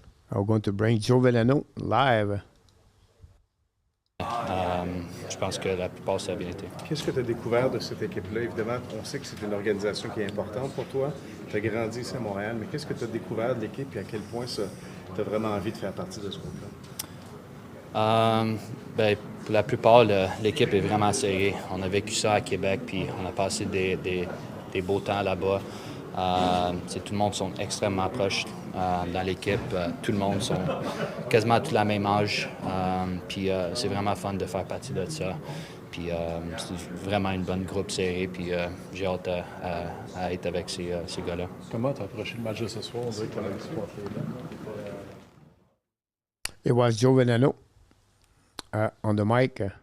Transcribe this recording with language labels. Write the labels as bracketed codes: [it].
[en] We're going to bring Joe Villano live. [fr] Je pense que la plupart, ça a bien été. Qu'est-ce que tu as découvert de cette équipe-là? Évidemment, on sait que c'est une organisation qui est importante pour toi. Tu as grandi ici à Montréal, mais qu'est-ce que tu as découvert de l'équipe et à quel point tu as vraiment envie de faire partie de ce groupe-là? Pour la plupart, l'équipe est vraiment serrée. On a vécu ça à Québec, puis on a passé des beaux temps là-bas. Tout le monde sont extrêmement proches dans l'équipe. Tout le monde sont quasiment tous la même âge. Puis c'est vraiment fun de faire partie de ça. Puis c'est vraiment une bonne groupe serrée. Puis j'ai hâte à être avec ces gars-là. Comment tu as approché le match de ce soir? On dirait que tu as supporté là. [en] It was Joe Villano on the mic.